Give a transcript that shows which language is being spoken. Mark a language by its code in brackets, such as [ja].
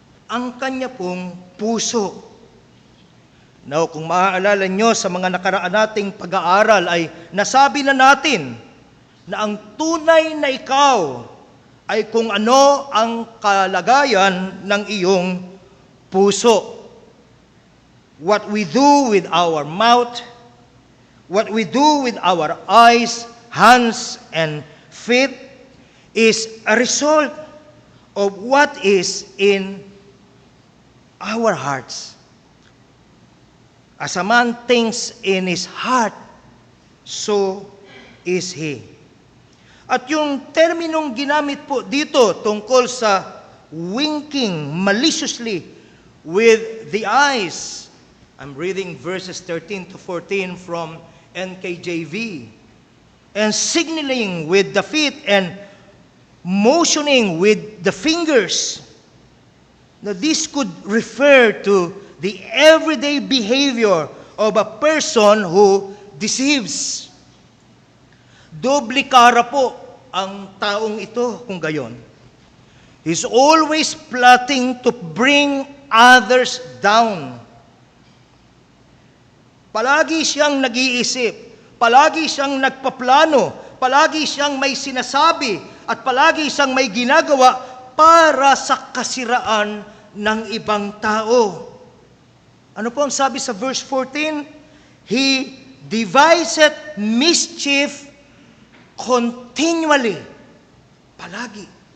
[tl] Ang kanya pong puso. Now, kung maaalala nyo sa mga nakaraan nating pag-aaral ay nasabi na natin na ang tunay na ikaw ay kung ano ang kalagayan ng iyong puso. [en] What we do with our mouth, what we do with our eyes, hands, and feet is a result of what is in our hearts. As a man thinks in his heart, so is he. [tl] At yung terminong ginamit po dito tungkol sa [en] winking maliciously with the eyes, I'm reading verses 13 to 14 from NKJV, and signaling with the feet and motioning with the fingers. Now, this could refer to the everyday behavior of a person who deceives. [tl] Doble kara po ang taong ito kung gayon. [en] He's always plotting to bring others down. [tl] Palagi siyang nag-iisip, palagi siyang nagpaplano, palagi siyang may sinasabi, at palagi siyang may ginagawa para sa kasiraan ng ibang tao. Ano po ang sabi sa verse 14? [en] He deviseth mischief continually. [tl] Palagi.